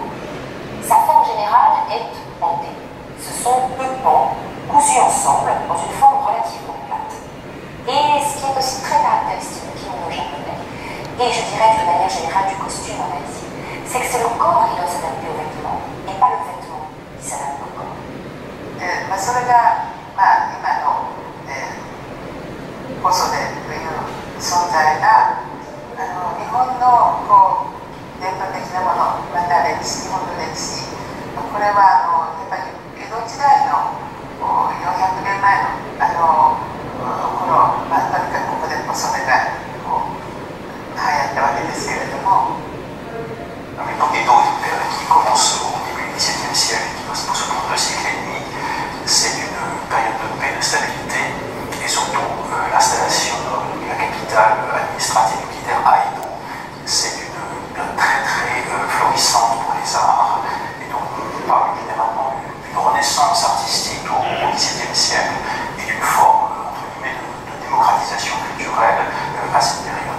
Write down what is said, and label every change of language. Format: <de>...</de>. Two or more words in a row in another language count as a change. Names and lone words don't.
<fr>Sa forme générale est en T. Ce sont deux pans cousus ensemble dans une forme relativement plate. Et ce qui est aussi très caractéristique du kimono japonais, et je dirais de manière générale du costume en Asie, c'est que c'est le corps qui doit s'adapter au vêtement, et pas le vêtement qui s'adapte au corps.</fr> <ja>それが、今の、細手という存在が日本の伝統的なもの、また日本の歴史、これはやっぱり江戸時代の400年前の頃、とにかくここで細手が流行ったわけですけれども。</ja> <fr>Edo qui commence au début du XVIIe siècle et qui va se poursuivre pendant 2 siècles et demi, c'est une période de paix, de stabilité et surtout l'installation de la capitale administrative militaire à Edo. C'est une période très florissante pour les arts et donc on parle généralement d'une renaissance artistique au XVIIe siècle et d'une forme entre guillemets de démocratisation culturelle à cette période.</fr>